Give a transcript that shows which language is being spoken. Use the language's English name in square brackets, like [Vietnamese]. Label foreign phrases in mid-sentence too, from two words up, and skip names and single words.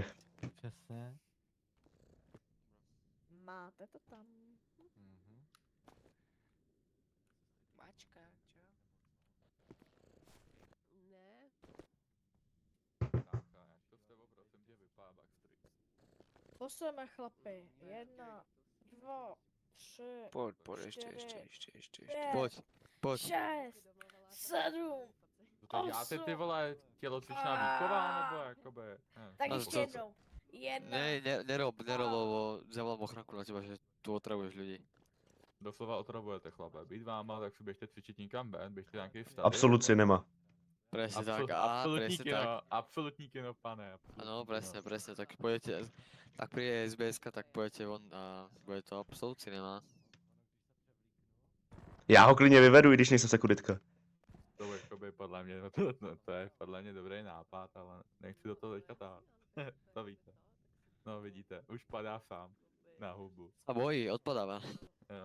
[Czech] Přesně. Máte to tam. Mhm. [Slovak] Mačka, čo? [Czech] Ne, Tácha, jak to s tebou prosím tě vypadá Backstreet. [Slovak] Posleme chlapi. 1, 2, 3, Poď, ešte. Poď, poď. 6, 7. [Czech] To děláte ty Osm. vole tělocvičná výchova, nebo jakoby? Tak Ale ještě co- jednou. 1, [Slovak] Nerob, lebo zavolám ochranku na teba, že tu otravuješ ľudí. [Czech] Doslova otravujete chlape. Být váma, tak si běžte cvičit nikam ven, běžte nějaký stav. Absoluci nemá. [Slovak] Presne tak, á, [Czech] absolutní [Slovak] presne kino, tak. [Czech] absolutní kino, pane. [Slovak] Áno, presne, tak pôjdete, tak príde SBS, tak pôjdete von a bude to absolút cinema. [Czech] Já ho klidně vyvedu, i když nejsem sekuritka. To jakoby podle mě, to je podle mě dobrý nápad, ale nechci do toho teďka tahat. To víte. No vidíte, už padá sám. Na hubu. [Slovak] A bojí, odpadáva. [Czech] Jo.